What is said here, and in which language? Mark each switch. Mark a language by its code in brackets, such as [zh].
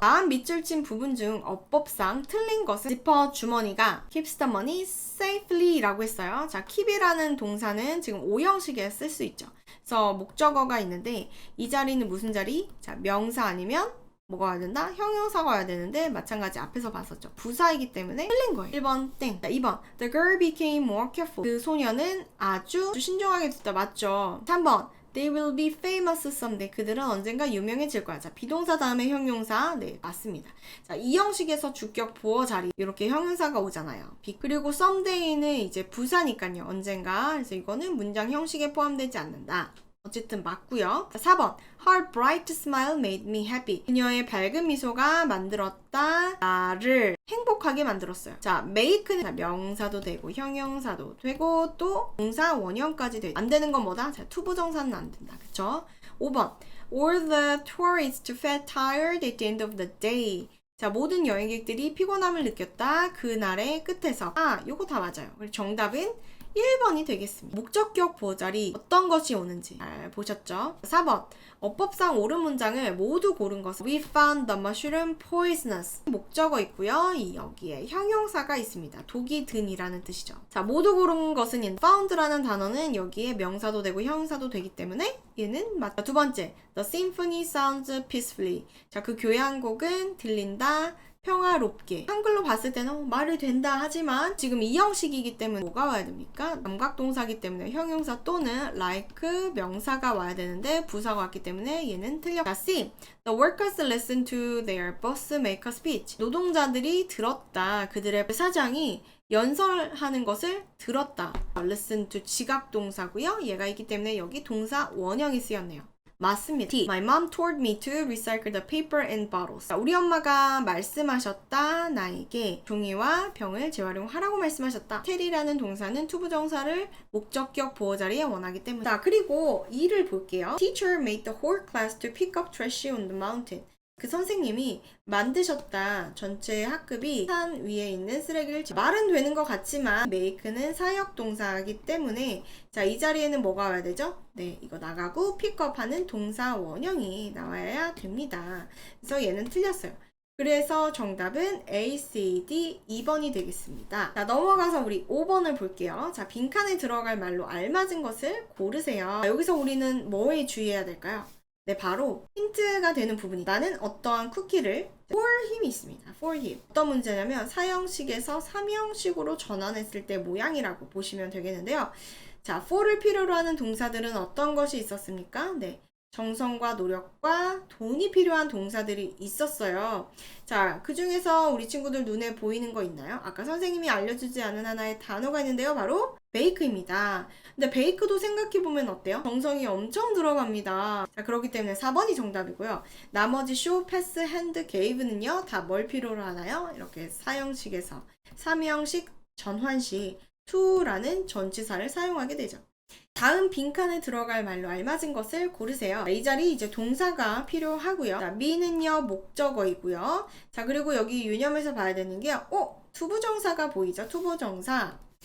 [ko] 다음 밑줄 친 부분 중 어법상 틀린 것은 지퍼 주머니가 [en] keeps the money safely [ko] 라고 했어요. 자, keep이라는 동사는 지금 오형식에 쓸 수 있죠. 그래서 목적어가 있는데 이 자리는 무슨 자리? 자, 명사 아니면 뭐가 와야 된다? 형용사가 와야 되는데 마찬가지 앞에서 봤었죠. 부사이기 때문에 틀린 거예요. 1번 땡. [en] 자, 2번 The girl became more careful. [ko] 그 소녀는 아주 신중하게 됐다. 맞죠? [en] 3번 They will be famous someday. [ko] 그들은 언젠가 유명해질 거야. 자, 비동사 다음에 형용사. 네, 맞습니다. 자, 이 형식에서 주격 보어 자리 이렇게 형용사가 오잖아요. 그리고 someday는 이제 부사니까요. 언젠가. 그래서 이거는 문장 형식에 포함되지 않는다. 어쨌든 맞고요. [en] 4번 Her bright smile made me happy. [ko] 그녀의 밝은 미소가 만들었다. 나를 행복하게 만들었어요. 자, make는 명사도 되고 형용사도 되고 또 동사 원형까지 되고 안 되는 건 뭐다? 자, 투부정사는 안 된다. 그쵸? [en] 5번 All the tourists felt tired at the end of the day. [ko] 자, 모든 여행객들이 피곤함을 느꼈다. 그날의 끝에서. 요거 다 맞아요. 그리고 정답은 1번이 되겠습니다. 목적격 보자리 어떤 것이 오는지 잘 보셨죠? 4번 어법상 옳은 문장을 모두 고른 것은 [en] We found the mushroom poisonous. [ko] 목적어 있고요. 여기에 형용사가 있습니다. 독이 든이라는 뜻이죠. 자, 모두 고른 것은 found라는 단어는 여기에 명사도 되고 형용사도 되기 때문에 얘는 맞다. 두 번째 [en] The symphony sounds peacefully. [ko] 자, 그 교향곡은 들린다. 평화롭게. 한글로 봤을 때는 말이 된다 하지만 지금 이 형식이기 때문에 뭐가 와야 됩니까? 남각동사기 때문에 형용사 또는 like 명사가 와야 되는데 부사가 왔기 때문에 얘는 틀려. 자, C. [en] The workers listened to their boss make a speech. [ko] 노동자들이 들었다. 그들의 사장이 연설하는 것을 들었다. listen to 지각동사고요. 얘가 있기 때문에 여기 동사 원형이 쓰였네요. 맞습니다. D. [en] My mom told me to recycle the paper and bottles. [ko] 우리 엄마가 말씀하셨다. 나에게 종이와 병을 재활용하라고 말씀하셨다. tell이라는 동사는 투부정사를 목적격 보호 자리에 원하기 때문에. 자, 그리고 2를 볼게요. [en] Teacher made the whole class to pick up trash on the mountain. [ko] 그 선생님이 만드셨다. 전체 학급이 산 위에 있는 쓰레기를 말은 되는 것 같지만 make는 사역 동사이기 때문에 자, 이 자리에는 뭐가 와야 되죠? 네, 이거 나가고 픽업하는 동사 원형이 나와야 됩니다. 그래서 얘는 틀렸어요. 그래서 정답은 A, C, D 2번이 되겠습니다. 자, 넘어가서 우리 5번을 볼게요. 자, 빈칸에 들어갈 말로 알맞은 것을 고르세요. 자, 여기서 우리는 뭐에 주의해야 될까요? 네, 바로 힌트가 되는 부분이 나는 어떠한 쿠키를 for him이 있습니다. for him. 어떤 문제냐면 사형식에서 3형식으로 전환했을 때 모양이라고 보시면 되겠는데요. 자, for를 필요로 하는 동사들은 어떤 것이 있었습니까? 네, 정성과 노력과 돈이 필요한 동사들이 있었어요. 자, 그 중에서 우리 친구들 눈에 보이는 거 있나요? 아까 선생님이 알려주지 않은 하나의 단어가 있는데요. 바로 베이크입니다. 근데 베이크도 생각해보면 어때요? 정성이 엄청 들어갑니다. 자, 그렇기 때문에 4번이 정답이고요. 나머지 show, pass, hand, gave는요. 다 뭘 필요로 하나요? 이렇게 사형식에서 3형식 전환식 to라는 전치사를 사용하게 되죠. 다음 빈칸에 들어갈 말로 알맞은 것을 고르세요. 이 자리 이제 동사가 필요하고요. 자, me는요 목적어이고요. 자, 그리고 여기 유념해서 봐야 되는 게 투부정사가 보이죠? 투부정사.